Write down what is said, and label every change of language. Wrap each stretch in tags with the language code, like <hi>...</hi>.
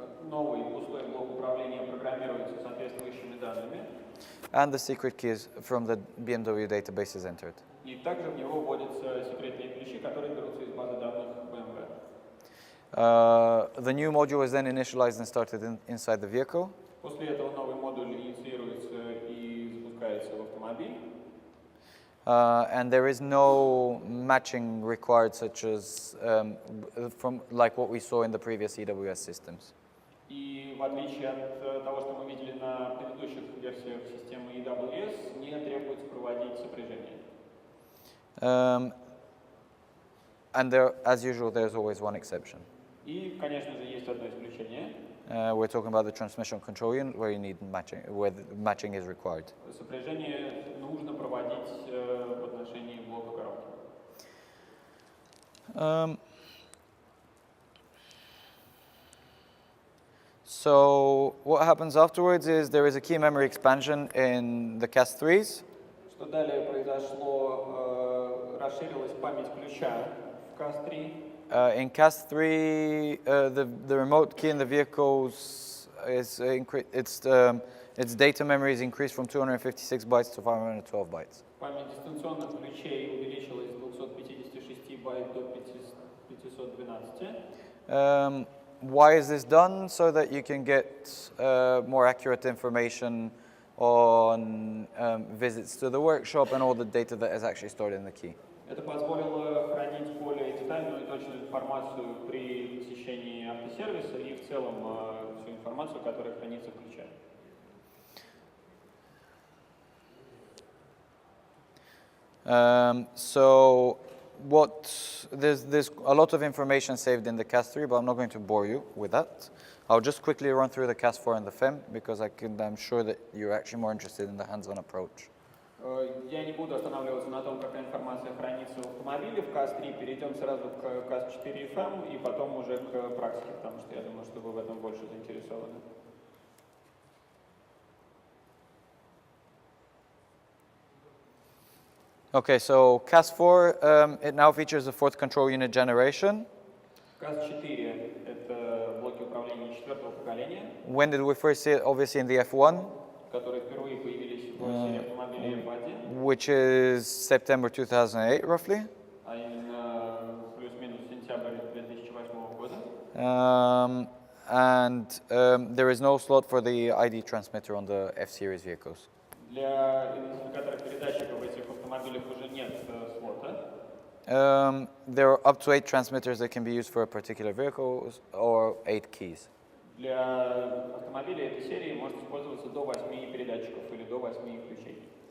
<ru>Новый пустой блок управления программируется соответствующими данными.</ru> <en>And the secret keys from the BMW database is entered.</en> <ru>И также в него вводятся секретные ключи, которые берутся из базы данных BMW.</ru> <en>The new module is then initialized and started inside the vehicle.</en> <ru>После этого новый модуль инициируется и запускается в автомобиль.</ru> <en>And there is no matching required, such as like what we saw in the previous EWS systems.</en> <ru>И в отличие от того, что мы видели на предыдущих версиях системы EWS, не требуется проводить сопряжение.</ru> <en>And there, as usual, there's always one exception.</en> <ru>И, конечно же, есть одно исключение.</ru> <en>We're talking about the transmission control unit, where you need matching, where matching is required.</en> <ru>Сопряжение нужно проводить в отношении блока коробки.</ru> <en>So what happens afterwards is there is a key memory expansion in the CAS3s.</en> <ru>Что далее произошло? Расширилась память ключа в CAS3.</ru> <en>In CAS3, the remote key in the vehicles is its data memory is increased from 256 bytes to 512 bytes.</en> <ru>Память дистанционных ключей увеличилась с 256 байт до 512.</ru> <en>Why is this done? So that you can get more accurate information on visits to the workshop and all the data that is actually stored in the key.</en> <ru>Это позволило хранить более детальную и точную информацию при посещении автосервиса и в целом всю информацию, которая хранится в ключе.</ru> <en>So there's a lot of information saved in the CAS3, but I'm not going to bore you with that. I'll just quickly run through the CAS4 and the FEM because I'm sure that you're actually more interested in the hands-on approach.</en> <ru>Я не буду останавливаться на том, какая информация хранится в автомобиле. В CAS3 перейдем сразу к CAS4 и FEM, и потом уже к практике, потому что я думаю, что вы в этом больше заинтересованы.</ru> <en>Okay, so CAS4, it now features the 4th control unit generation.</en> <ru>CAS4 – это блоки управления 4-го поколения.</ru> <en>When did we first see it? Obviously in the F1.</en> <ru>Которые впервые появились в серии автомобилей F1.</ru> <en>Which is September 2008, roughly.</en> <ru>А именно плюс-минус сентябрь 2008 года.</ru> <en>And there is no slot for the ID transmitter on the F-series vehicles.</en> <ru>Для идентификатора передатчика в этих автомобилях уже нет слота.</ru> <en>There are up to 8 transmitters that can be used for a particular vehicle or 8 keys.</en> <ru>Для автомобиля этой серии может использоваться до 8 передатчиков или до 8 ключей.</ru>